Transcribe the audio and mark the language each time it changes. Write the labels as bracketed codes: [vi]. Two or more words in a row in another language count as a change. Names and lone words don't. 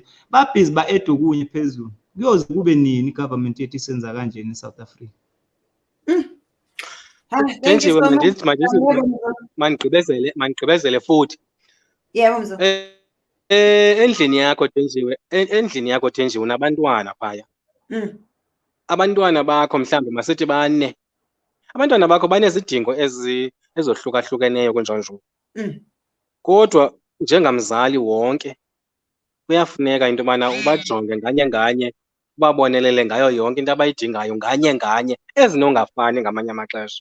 [zu] Babhizi ba-ede okunye phezulu. Kuyoze kube nini i-government yethu isenza kanjeni eSouth Africa? [xh] Thenjiwe, mandigqibezele futhi. Yebo mzo. Endlini yakho Thenjiwe unabantwana phaya. Abantwana bakho mhlawumbe masithi bane. Abantwana bakho banezidingo ezohlukahlukeneyo kunjalo. Kodwa njengamzali wonke kuyafuneka into yobana ubajonge nganye, ubabonelele ngayo yonke into abayidingayo nganye, ezinongafani ngamanye amaxesha.